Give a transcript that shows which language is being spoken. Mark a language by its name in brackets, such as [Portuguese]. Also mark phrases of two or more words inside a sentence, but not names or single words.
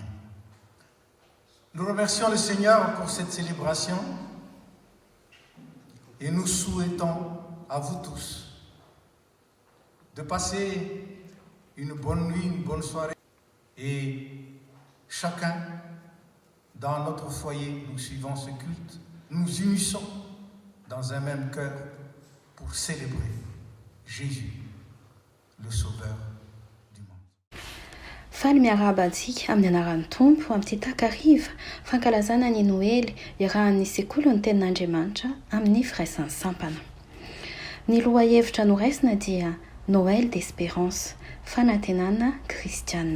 [French] Nous remercions le Seigneur pour cette célébration et nous souhaitons à vous tous de passer une bonne nuit, une bonne soirée et chacun dans notre foyer, nous suivons ce culte, nous unissons dans un même cœur pour célébrer Jésus, le Sauveur du monde. [Malagasy] Faly miarahaba antsika amin'ny anaran'ny Tompo amin'ity takariva fankalazana ny Noely irahan'ny sekoly ny tenin'Andriamanitra amin'ny firaisan'ny sampana. Ny lohahevitra noraisina dia [French] Noël d'espérance, [Malagasy] fanantenana kristiana.